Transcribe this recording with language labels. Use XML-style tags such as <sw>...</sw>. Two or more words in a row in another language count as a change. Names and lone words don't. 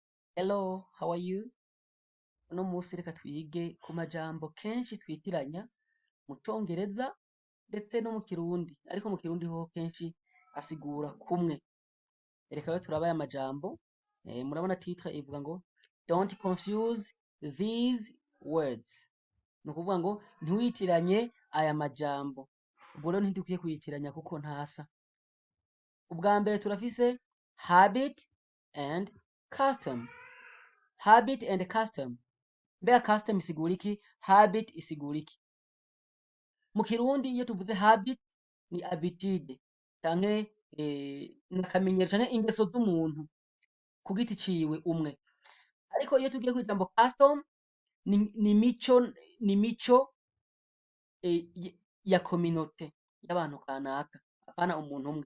<en>Hello, how are you?</en> <rn>Uno musi reka twige ku majambo kenshi twitiranya mu Congereza ndetse no mu Kirundi, ariko mu Kirundi ho kenshi asigura kumwe. Reka rero turabe aya majambo. Murabona titre ivuga ngo</rn> <en>don't confuse these words.</en> <rn>Ni ukuvuga ngo ntiwitiranye aya majambo. Ubwo rero ntidukwiye kuyitiranya kuko ntasa. Ubwa mbere turafise</rn> <en>habit and custom. Habit and custom.</en> <rn>Mbega custom isigura iki? Habit isigura iki? Mu Kirundi iyo tuvuze habit ni habitude canke nakamenyero canke ingeso z'umuntu ku giti ciwe umwe. Ariko iyo tugiye kw'ijambo custom ni mico ya communauté y'abantu kanaka, apana umuntu umwe.</rn>